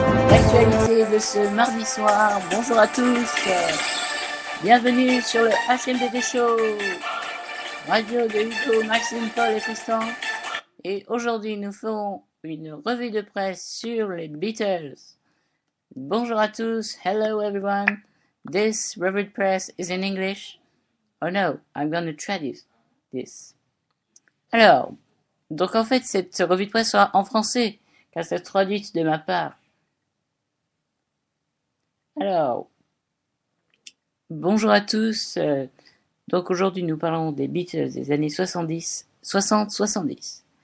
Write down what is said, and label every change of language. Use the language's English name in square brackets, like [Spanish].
[French] l'actualité de ce mardi soir. Bonjour à tous, bienvenue sur le HMDD Show, radio de Hugo, Maxime, Paul et Tristan. Et aujourd'hui, nous ferons une revue de presse sur les Beatles. Bonjour à tous, [English] hello everyone. This revue de presse is in English. Oh no, I'm going to traduce this. [French] Alors, donc en fait, cette revue de presse sera en français, car c'est traduite de ma part. Alors, bonjour à tous. Donc aujourd'hui, nous parlons des Beatles des années 60-70.